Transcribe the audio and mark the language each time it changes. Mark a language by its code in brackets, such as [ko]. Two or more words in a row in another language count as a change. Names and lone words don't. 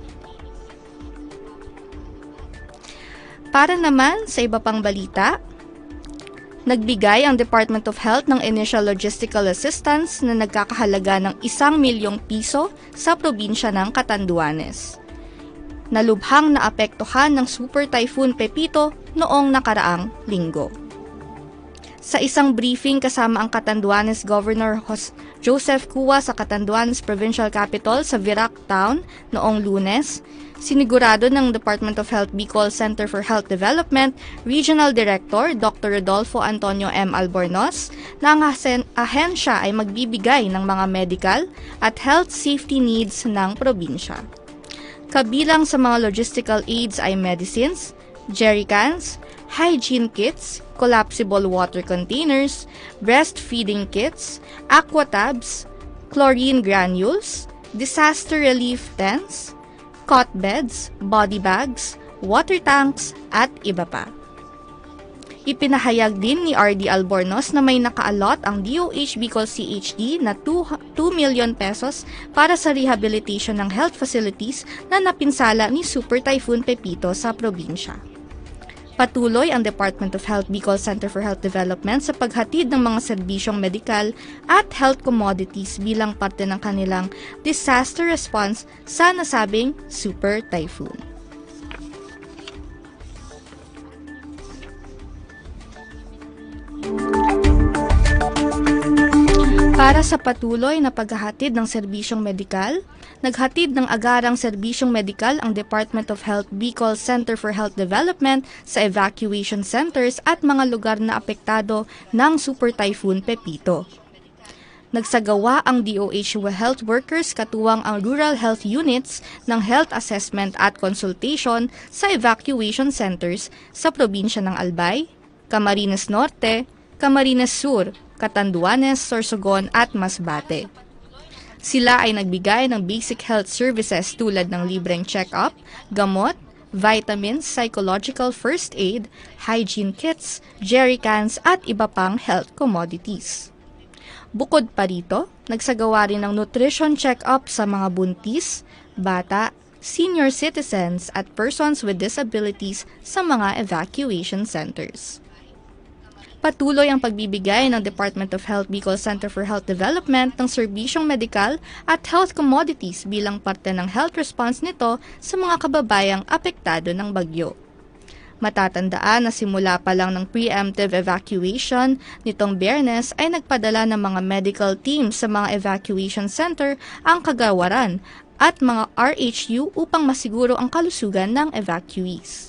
[tl] Para naman sa iba pang balita, nagbigay ang Department of Health ng [en] initial logistical assistance [tl] na nagkakahalaga ng 1 milyong piso sa probinsya ng Catanduanes. Nalubhang naapektuhan ng Super Typhoon Pepito noong nakaraang linggo. Sa isang briefing kasama ang Catanduanes Governor Joseph Cua sa Catanduanes Provincial Capital sa Virac Town noong Lunes, sinigurado ng Department of Health Bicol Center for Health Development Regional Director Dr. Rodolfo Antonio M. Albornoz na ang ahensya ay magbibigay ng mga medical at [en] health safety needs [tl] ng probinsya. Kabilang sa mga [en] logistical aids [tl] ay [en] medicines, jerrycans, hygiene kits, collapsible water containers, breastfeeding kits, aqua tabs, chlorine granules, disaster relief tents, cot beds, body bags, water tanks, [tl] at iba pa. Ipinahayag din ni RD Albornoz na may nakaalot ang DOH Bicol CHD na [en] 2 million pesos [tl] para sa rehabilitation ng [en] health facilities [tl] na napinsala ni Super Typhoon Pepito sa probinsya. Patuloy ang Department of Health Bicol Center for Health Development sa paghatid ng mga serbisyong medikal at [en] health commodities [tl] bilang parte ng kanilang [en] disaster response [tl] sa nasabing Super Typhoon. Para sa patuloy na paghahatid ng serbisyong medikal, naghatid ng agarang serbisyong medikal ang Department of Health Bicol Center for Health Development sa [en] evacuation centers [tl] at mga lugar na apektado ng Super Typhoon Pepito. Nagsagawa ang [en] DOH health workers [tl] katuwang ang [en] rural health units [tl] ng [en] health assessment [tl] at consultation sa [en] evacuation centers [tl] sa probinsya ng Albay, Camarines Norte, Camarines Sur, Catanduanes, Sorsogon at Masbate. Sila ay nagbigay ng [en] basic health services [tl] tulad ng libreng check-up, gamot, vitamins, [en] psychological first aid, hygiene kits, jerrycans [tl] at iba pang [en] health commodities. [tl] Bukod pa rito, nagsagawa rin ng [en] nutrition check-up [tl] sa mga buntis, bata, [en] senior citizens [tl] at [en] persons with disabilities [tl] sa mga [en] evacuation centers. [tl] Patuloy ang pagbibigay ng Department of Health Bicol Center for Health Development ng serbisyong medikal at [en] health commodities [tl] bilang parte ng [en] health response [tl] nito sa mga kababayang apektado ng bagyo. Matatandaan na simula pa lang ng [en] preemptive evacuation [tl] nitong Biyernes ay nagpadala ng mga [en] medical teams [tl] sa mga [en] evacuation center [tl] ang kagawaran at mga RHU upang masiguro ang kalusugan ng evacuees.